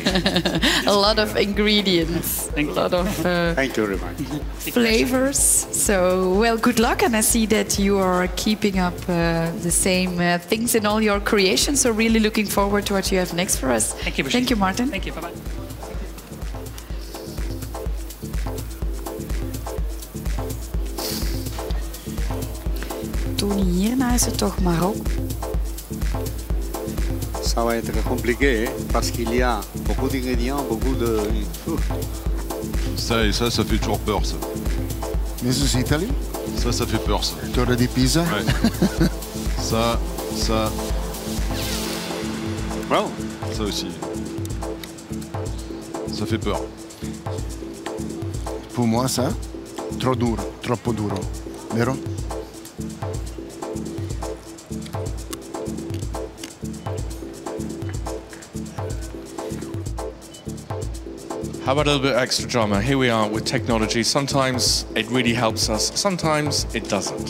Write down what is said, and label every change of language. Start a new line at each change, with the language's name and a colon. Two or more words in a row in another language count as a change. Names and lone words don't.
English: A lot of ingredients, a lot of thank you very much. Flavors. So, well, good luck, and I see that you are keeping up the same things in all your creations. So, really looking forward to what you have next for us. Thank you, Thank you, Martin. Thank you. Bye bye.
Dutch: Tony, hierna is het toch Marokko.
French: Ça va être compliqué parce qu'il y a beaucoup d'ingrédients, beaucoup de... Ça et ça fait toujours peur, ça.
English: This is Italy?
French: Ça fait peur, ça.
Italian: Torre di Pisa?
French: Ouais. ça...
English: Well.
French: Ça aussi. Ça fait peur. Pour moi, ça,
Italian: troppo duro. Vero?
English: How about a little bit of extra drama? Here we are with technology. Sometimes it really helps us, sometimes it doesn't.